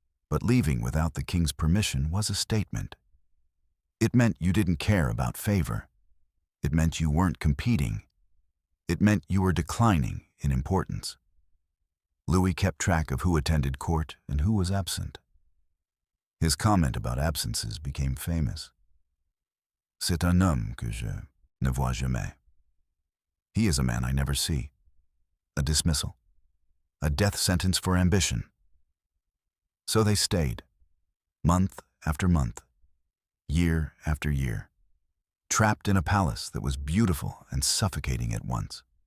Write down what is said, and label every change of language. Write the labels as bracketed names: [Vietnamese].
[English] But leaving without the king's permission was a statement. It meant you didn't care about favor. It meant you weren't competing. It meant you were declining in importance. Louis kept track of who attended court and who was absent. His comment about absences became famous. [French] C'est un homme que je ne vois jamais. [English] He is a man I never see. A dismissal. A death sentence for ambition. So they stayed, month after month, year after year, trapped in a palace that was beautiful and suffocating at once.